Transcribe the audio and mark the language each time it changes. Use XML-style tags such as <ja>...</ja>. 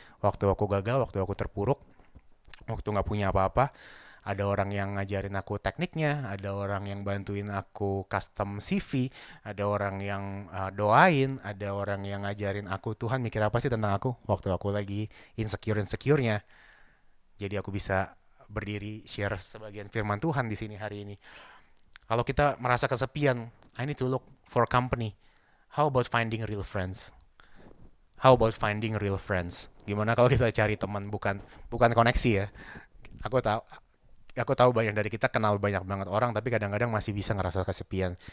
<id>Waktu aku gagal, waktu aku terpuruk, waktu nggak punya apa-apa, ada orang yang ngajarin aku tekniknya, ada orang yang bantuin aku custom CV, ada orang yang doain, ada orang yang ngajarin aku Tuhan mikir apa sih tentang aku waktu aku lagi insecure-nya. Jadi aku bisa berdiri share sebagian firman Tuhan di sini hari ini. Kalau kita merasa kesepian,</id> <en>I need to look for company. How about finding real friends? How about finding real friends?</en> <id>Gimana kalau kita cari teman bukan bukan koneksi ya? Aku tahu aku tahu banyak dari kita kenal banyak banget orang tapi kadang-kadang masih bisa ngerasa kesepian.</id>